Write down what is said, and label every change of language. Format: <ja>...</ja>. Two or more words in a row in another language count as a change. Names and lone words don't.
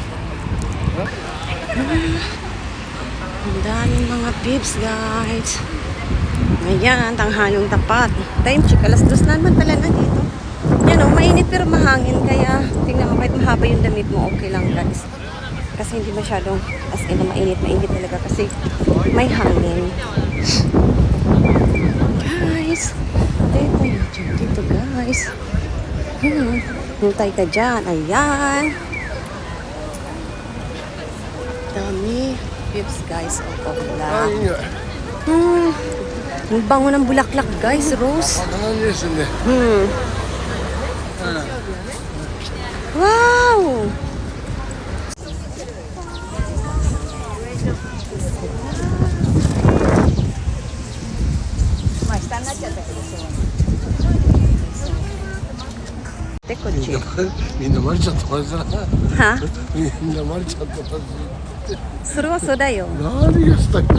<tl>Ang daming mga</tl> <en>pips guys.</en> <tl>Ayan, tanghalong tapat.</tl> <en>Time check,</en> <tl>alas 2 na naman pala na dito. Yan o, mainit pero mahangin. Kaya tingnan mo kahit mahaba yung damit mo, okay lang guys. Kasi hindi masyadong</tl> <en>as in</en> <tl>na mainit talaga kasi may hangin. Guys, dito guys. Hintay ka dyan. Ayan. Dami.</tl> <en>Pips guys.</en> <tl>O, pula. Ang bango ng bulaklak guys.</tl> <en>Rose. Wow!</en> <tl>Tekochi.</tl> <ja>みんなマリちゃんと同じだな。は？みんなマリちゃんと同じ。それはそうだよ。何がしたっけ？</ja>